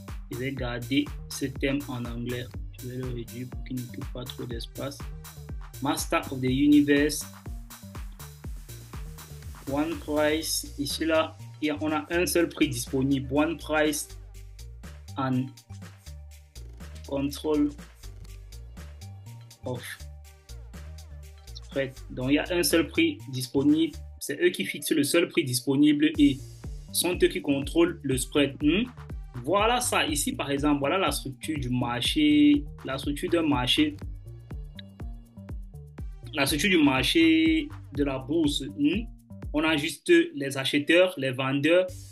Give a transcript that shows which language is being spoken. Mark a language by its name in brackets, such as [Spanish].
[French] Je vais garder ce thème en anglais. Je vais le réduire pour qu'il n'occupe pas trop d'espace. [English] Master of the Universe. One price. [French] Ici, là, on a un seul prix disponible. [English] One price and control of spread. [French] Donc, il y a un seul prix disponible. C'est eux qui fixent le seul prix disponible et sont eux qui contrôlent le spread. Voilà ça. Ici, par exemple, voilà la structure du marché. La structure d'un marché. La structure du marché de la bourse. On a juste les acheteurs, les vendeurs.